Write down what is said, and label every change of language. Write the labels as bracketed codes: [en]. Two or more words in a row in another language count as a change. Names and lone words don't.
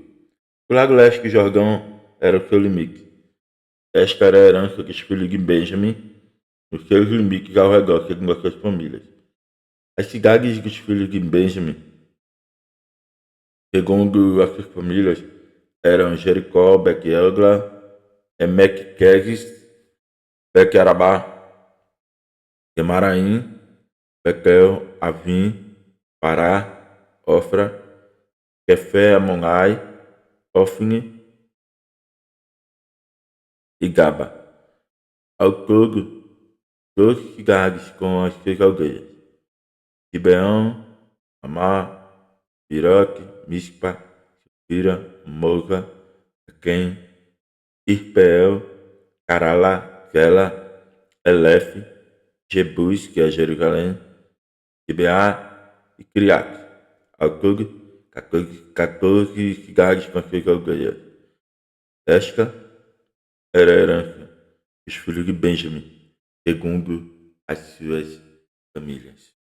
[pt] O lado leste do Jordão era o seu limite. Esta era a herança dos filhos de Benjamim, os seus limites ao redor, segundo as suas famílias. As cidades dos filhos de Benjamim, segundo as suas famílias, eram Jericó, Bet-Egla, Emek-Quezes, Bet-Arabá, Gemaraim, Betel, Avim, Pará, Ofra, Quefé, Amonai, Ofni e Gaba. Ao todo, 12 cidades com as suas aldeias: Gibeão, Amá, Piroque, Mispa, Sefira, Moza, Aquém, Irpeel, Carala, Zela, Elef, Jebus, que é Jerusalém, Gibeá e Criate. Ao todo, 14 cidades com suas aldeias. Esta era a herança dos filhos de Benjamim, segundo as suas famílias.